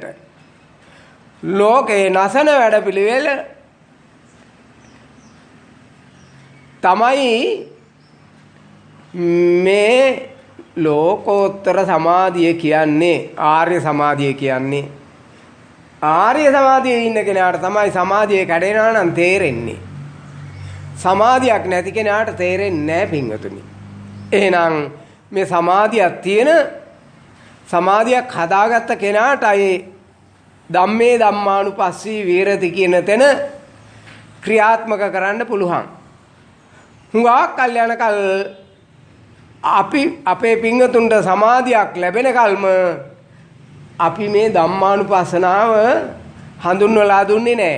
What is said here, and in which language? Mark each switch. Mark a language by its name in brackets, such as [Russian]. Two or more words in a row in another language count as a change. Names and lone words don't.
[Sinhala] ලෝකේ නසන වැඩපිළිවෙල තමයි මේ ලෝකෝත්තර සමාධිය කියන්නේ, ආර්ය සමාධිය කියන්නේ. ආර්ය සමාධියේ ඉන්න කෙනාට තමයි සමාධිය කැඩෙනවා නම් තේරෙන්නේ. සමාධියක් නැති කෙනාට තේරෙන්නේ නැහැ පින්වතුනි. එහෙනම් මේ සමාධියක් තියෙන සමාධියක් හදාගත්ත කෙනාටයි [Pali] ධම්මේ ධම්මානුපස්සී විහෙරති [Sinhala] කියන තැන ක්‍රියාත්මක කරන්න පුළුවන්. හුඟක් කල්යන කල් අපි අපේ පින්වතුන්ට සමාධියක් ලැබෙන කල්ම අපි මේ ධම්මානුපස්සනාව හඳුන්වලා දුන්නේ නැහැ.